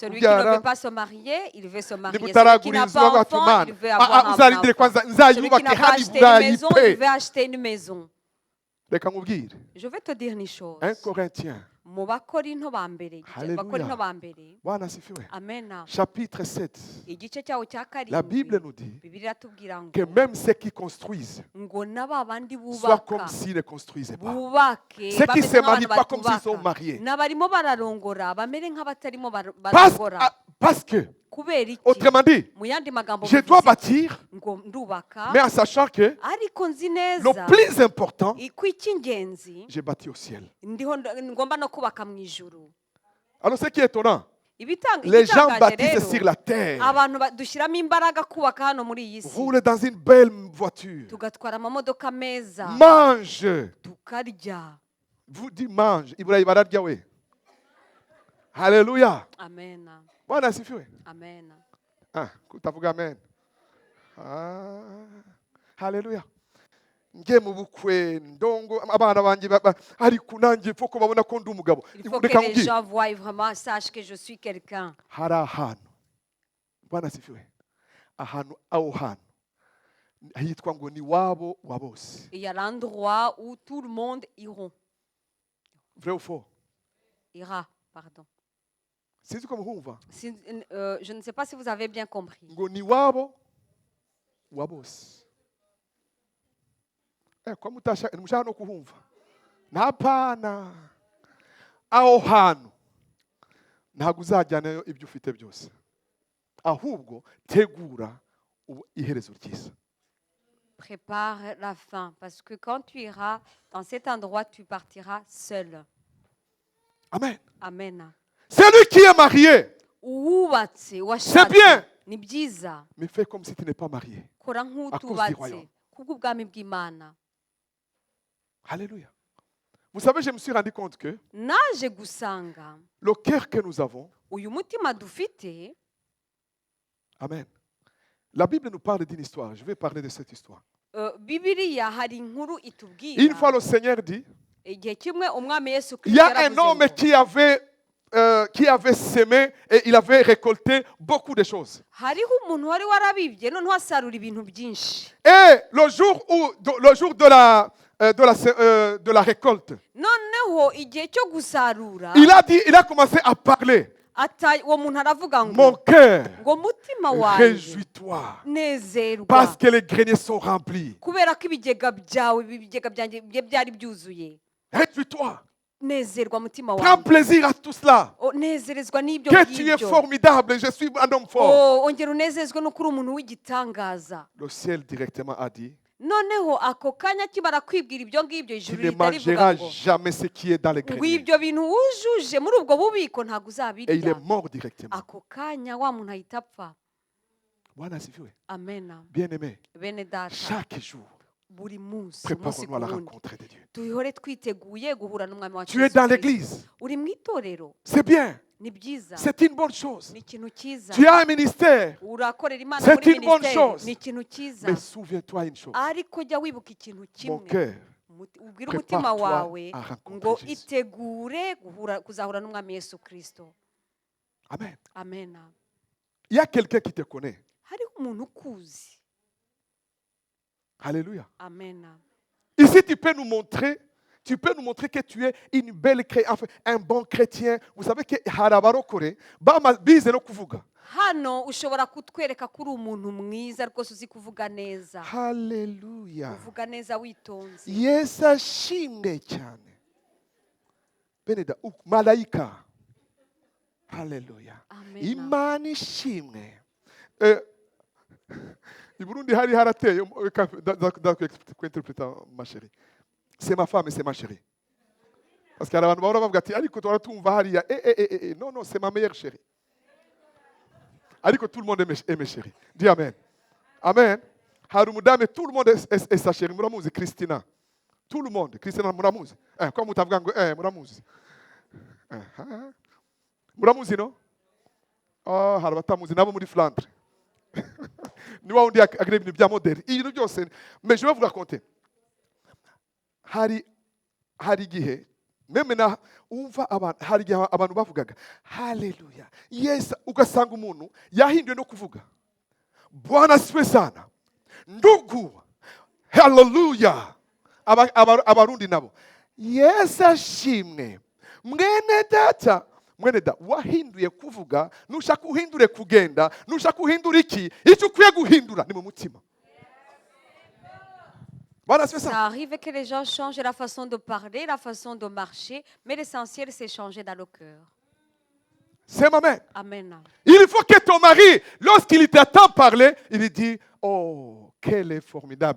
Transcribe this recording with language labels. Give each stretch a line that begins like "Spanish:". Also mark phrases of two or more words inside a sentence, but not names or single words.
French: celui qui ne
Kinyarwanda: kubyara,
French: veut pas se marier il veut se marier
Kinyarwanda: niba
French: celui qui n'a
Kinyarwanda: utaraguriza
French: pas
Kinyarwanda: ugahita
French: enfant
Kinyarwanda: Imana.
French: il veut avoir un
Kinyarwanda: Uzarindire kwanza
French: enfant celui qui
Kinyarwanda: nzayubake
French: n'a pas
Kinyarwanda: hano i
French: acheté une
Kinyarwanda: Burayi
French: maison il
Kinyarwanda: pe.
French: veut acheter une maison
Kinyarwanda: Reka nkubwire,
French: je vais te dire une chose 1 Corinthiens,
Kinyarwanda: mu bakorinto ba mbere Hallelujah. bakorinto ba mbere
Swahili: Bwana asifiwe.
Kinyarwanda: amena
French: Chapitre 7,
Kinyarwanda: igice cyawo cya
French: la Bible
Kinyarwanda: karindwi
French: nous dit
Kinyarwanda: bibiliya iratubwira ngo
French: que même ceux qui construisent
Kinyarwanda: ngo na ba bandi
French: soient comme
Kinyarwanda: bubaka
French: s'ils ne construisaient pas.
Kinyarwanda: bubake
French: Ceux qui
Kinyarwanda: bameze
French: se marient
Kinyarwanda: nk'abantu
French: pas comme s'ils
Kinyarwanda: batubaka
French: sont mariés.
Kinyarwanda: n'abarimo bararongora bamere nk'abatarimo
French: Parce,
Kinyarwanda: barongora
French: parce que,
Kinyarwanda: kubera iki
French: autrement dit,
Kinyarwanda: mu yandi magambo
French: je dois
Kinyarwanda: bivuze
French: bâtir,
Kinyarwanda: ngo ndubaka
French: mais en sachant que
Kinyarwanda: ariko nzi
French: le
Kinyarwanda: neza
French: plus important,
Kinyarwanda: ko icy'ingenzi
French: j'ai bâti au ciel.
Kinyarwanda: ngomba no kubaka mu ijuru
French: Alors, ce qui est étonnant,
Kinyarwanda: Ibitanga-
French: les gens
Kinyarwanda: igitangaje
French: bâtissent
Kinyarwanda: rero,
French: sur la terre,
Kinyarwanda: abantu dushyiramo imbaraga kubaka hano muri iyi si
French: roulent dans une belle voiture,
Kinyarwanda: tugatwara amamodoka meza
French: mangent.
Kinyarwanda: tukarya
French: Vous dites mange.
Kinyarwanda: Ibrahim bararya we.
French: Alléluia.
Kinyarwanda: amena
Swahili: Bwana asifiwe.
Kinyarwanda: amena Kutavuga amen. Haleluya. Nge mu bukwe ndongo abana banjye ariko nanjye fo ko babona ko ndi umugabo.
French: il faut
Kinyarwanda: Reka
French: que les
Kinyarwanda: nkubwire.
French: gens voient vraiment sachent que je suis quelqu'un
Kinyarwanda: Hari ahantu.
Swahili: Bwana asifiwe.
Kinyarwanda: Ahantu aho hantu. Hitwa ngo ni wabo wa bose.
French: il y a l'endroit où tout le monde Vrai ou faux? ira pardon
Kinyarwanda: Sinzi ko muhumva.
French: je ne sais pas si vous avez bien compris
Kinyarwanda: Ngo ni wabo wa bose. Kwa mushaka no kuhumva. Ntapana. Aho hantu ntabwo uzajyanayo ibyo ufite byose. Ahubwo tegura iherezo ryiza.
French: prépare la fin parce que quand tu iras dans cet endroit tu partiras seul Amen.
Kinyarwanda: amen
French: Celui qui est marié,
Kinyarwanda: uwubatse
French: c'est bien,
Kinyarwanda: ni byiza
French: mais fais comme si tu n'es pas marié.
Kinyarwanda: kora
French: cause du
Kinyarwanda: nk'utubatse
French: royaume.
Kinyarwanda: kubw'ubwami bw'imana
French: Alléluia. Vous savez, je me suis rendu compte que
Kinyarwanda: naje gusanga
French: le cœur que nous avons,
Kinyarwanda: uyu mutima dufite. Amen.
French: La Bible nous parle d'une histoire. Je vais parler de cette histoire.
Kinyarwanda: Bibiliya hari inkuru
French: Une fois
Kinyarwanda: itubwira
French: le Seigneur dit,
Kinyarwanda: igihe kimwe umwami Yesu
French: il y
Kinyarwanda: Kristo
French: a un homme
Kinyarwanda: yaravuze ngo
French: qui avait semé et il avait récolté beaucoup de choses.
Kinyarwanda: hariho umuntu wari warabibye noneho asarura ibintu byinshi,
French: Et le jour de la récolte,
Kinyarwanda: noneho igihe cyo gusarura
French: il a commencé à parler.
Kinyarwanda: uwo muntu aravuga
French: Mon
Kinyarwanda: ngo
French: cœur,
Kinyarwanda: ngo mutima wanjye
French: réjouis-toi,
Kinyarwanda: nezerwa
French: parce que les greniers sont remplis.
Kinyarwanda: kubera ko ibigega byawe ibigega byanjye byari byuzuye.
French: Réjouis-toi.
Kinyarwanda: Nezerwa mutima
French: Prends
Kinyarwanda: wanjye,
French: plaisir à tout cela.
Kinyarwanda: nezerezwa n'ibyo
French: Que tu es
Kinyarwanda: ngibyo.
French: formidable, je suis un homme fort.
Kinyarwanda: Ongera unezezwe no kuri umuntu w'igitangaza.
French: Le ciel directement a dit,
Kinyarwanda: Noneho ako kanya kibara kwibwira ibyo ngibyo,
French: tu
Kinyarwanda: ijuru
French: ne
Kinyarwanda: rihita rivuga
French: mangeras
Kinyarwanda: ngo
French: jamais ce qui est dans les
Kinyarwanda: ngo
French: greniers.
Kinyarwanda: ibyo bintu wujuje muri ubwo bubiko ntabwo
French: Et il
Kinyarwanda: uzabirya.
French: est mort directement.
Kinyarwanda: Ako kanya wa muntu ahita apfa.
Swahili: Bwana asifiwe.
Kinyarwanda: Amena.
French: Bien-aimé,
Kinyarwanda: Bene data,
French: chaque jour,
Kinyarwanda: buri munsi umunsi
French: préparons-nous à la
Kinyarwanda: ku wundi
French: rencontre de Dieu.
Kinyarwanda: duhore twiteguye guhura n'umwami wacu
French: Tu es
Kinyarwanda: Yesu
French: dans
Kinyarwanda: Kristo.
French: l'église.
Kinyarwanda: Uri mu itorero,
French: C'est bien.
Kinyarwanda: ni byiza,
French: C'est une bonne chose.
Kinyarwanda: ni ikintu cyiza.
French: Tu as un ministère.
Kinyarwanda: Urakorera Imana
French: C'est
Kinyarwanda: muri
French: une bonne
Kinyarwanda: minisiteri,
French: chose.
Kinyarwanda: ni ikintu cyiza.
French: Mais souviens-toi une chose.
Kinyarwanda: Ariko jya wibuka ikintu
French: Mon
Kinyarwanda: kimwe,
French: cœur,
Kinyarwanda: ubwire umutima
French: prépare-toi
Kinyarwanda: wawe
French: à rencontrer
Kinyarwanda: ngo
French: Jésus.
Kinyarwanda: itegure kuzahura n'umwami Yesu Kristo.
French: Amen.
Kinyarwanda: Amena.
French: Il y a quelqu'un qui te connaît.
Kinyarwanda: Hariho umuntu ukuzi.
French: Alléluia.
Kinyarwanda: Amena.
French: Ici, tu peux nous montrer que tu es une belle enfin, un bon chrétien. Vous savez que
Kinyarwanda: harabarokore bize no kuvuga. Hano ushobora kutwereka ko uri umuntu mwiza rwose uzi kuvuga neza. Hallelujah. Uvuga neza witonze. Yesu ashimwe cyane. Beneda malayika. Hallelujah. Amena. Imana ishimwe. I Burundi hari harateye
French: interpréter ma chérie. C'est ma femme et c'est ma chérie. Parce qu'il y a
Kinyarwanda: abantu bahora bavuga ati ariko turatumva hariya
French: non c'est ma meilleure chérie. Ariko tout le monde est mes chéris. Dis amen. Amen.
Kinyarwanda: Hari umudamu
French: tout le monde est sa chérie. Muramuzi Christina. Tout le monde. Christina muramuzi.
Kinyarwanda: Kwa mutavuga ngo muramuzi. Muramuzi no? Oh, hari abatamuzi nabo muri Flandre. Ni wa undi agira ibintu bya modeli. Ibintu byose.
French: Mais je vais vous raconter.
Kinyarwanda: Hari igihe meme na umva hari igihe abantu bavugaga haleluya yes ugasanga umuntu yahinduye no kuvuga
Swahili: Bwana asifiwe sana ndugu haleluya
Kinyarwanda: abarundi nabo yes ashimwe mwene data wahinduye kuvuga nushaka uhindure kugenda nushaka uhindura iki icyo ukwiye guhindura ni mu mutima.
French: Voilà, c'est ça. Ça arrive que les gens changent la façon de parler, la façon de marcher, mais l'essentiel c'est changer dans le cœur. C'est ma mère. Amen. Il faut que ton mari, lorsqu'il t'entend parler, il dit oh, qu'elle est formidable.